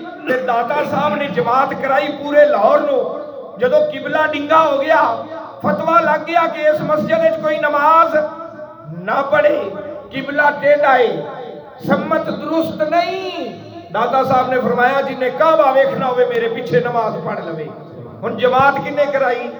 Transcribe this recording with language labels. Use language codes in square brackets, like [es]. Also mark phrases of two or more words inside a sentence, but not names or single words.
[pa] تے داتا صاحب نے جماعت کرائی پورے لاہور نو، جدو قبلہ ڈنگا ہو گیا، فتویٰ لگ گیا کہ اس مسجد وچ کوئی نماز نہ پڑھے، قبلہ ٹیڑھا ہے، سمت درست نہیں۔ داتا صاحب نے فرمایا جن نے کعبہ ویکھنا ہوئے میرے پیچھے نماز پڑھ لوے۔ ہن جماعت کنے کرائی؟